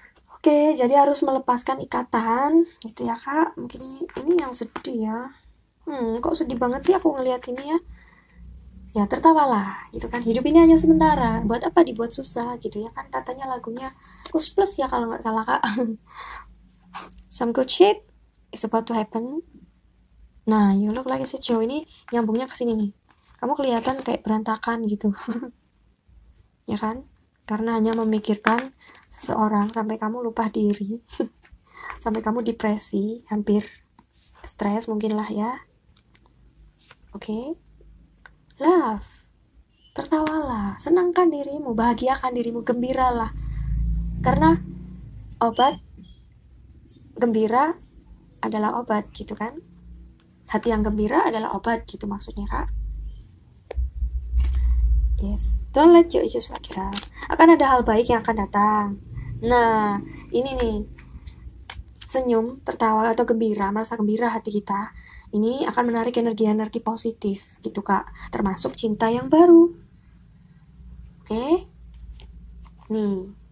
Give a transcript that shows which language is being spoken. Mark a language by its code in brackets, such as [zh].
[id] Oke, jadi harus melepaskan ikatan gitu ya Kak. Mungkin ini yang sedih ya. Kok sedih banget sih aku ngeliat ini ya. Ya tertawalah gitu kan, hidup ini hanya sementara, buat apa dibuat susah gitu ya kan, katanya lagunya Kus Plus ya kalau nggak salah Kak. [en] Some good shit is about to happen. [id] Nah, [en] you look like a [id] cowok ini nyambungnya ke sini nih, kamu kelihatan kayak berantakan gitu. Ya kan, karena hanya memikirkan seseorang sampai kamu lupa diri. Sampai kamu depresi, hampir stres mungkin lah ya. Oke. Love, tertawalah, senangkan dirimu, bahagiakan dirimu, gembiralah. Karena obat gembira adalah obat gitu kan. Hati yang gembira adalah obat gitu maksudnya Kak. [en] Yes, don't let your issues work it out. [id] Akan ada hal baik yang akan datang. Nah, ini nih, senyum, tertawa atau gembira, merasa gembira hati kita, ini akan menarik energi-energi positif gitu Kak, termasuk cinta yang baru. Oke? Nih.